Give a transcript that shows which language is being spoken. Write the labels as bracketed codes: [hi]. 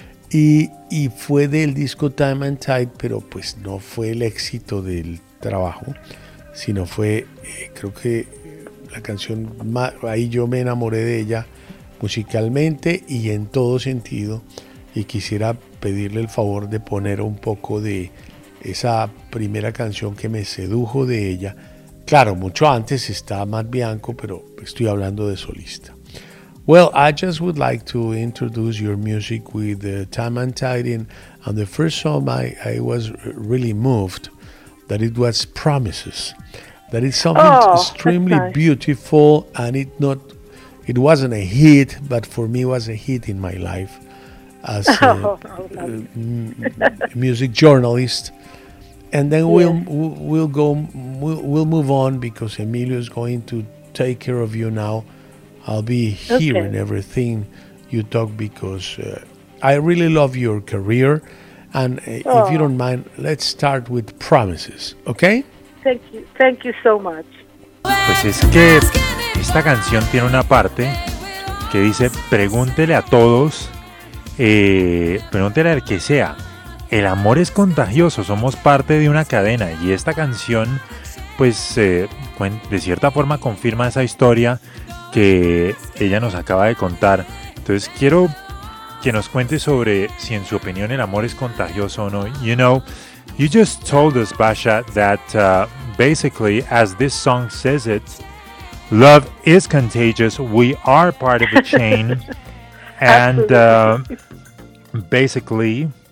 [es] y fue del disco Time and Tide, pero pues no fue el éxito del trabajo, sino fue, creo que la canción, ahí yo me enamoré de ella musicalmente y en todo sentido, y quisiera pedirle el favor de poner un poco de esa primera canción que me sedujo de ella. Claro, mucho antes está Matt Bianco, pero estoy hablando de solista. [en] Well, I just would like to introduce your music with Time and Tide. And the first song, I was really moved that it was Promises. That it's something extremely beautiful, and it wasn't a hit, but for me it was a hit in my life as a music journalist. And then we'll move on because Emilio is going to take care of you now. I'll be hearing everything you talk because I really love your career. And if you don't mind, let's start with Promises, okay? Thank you so much. [es] Pues es que esta canción tiene una parte que dice pregúntele a todos, pregúntele al que sea. El amor es contagioso, somos parte de una cadena, y esta canción, pues, de cierta forma confirma esa historia que ella nos acaba de contar. Entonces quiero que nos cuente sobre si en su opinión el amor es contagioso o no. [en] You know, you just told us, Basha, that basically, as this song says it, love is contagious, we are part of the chain, and basically...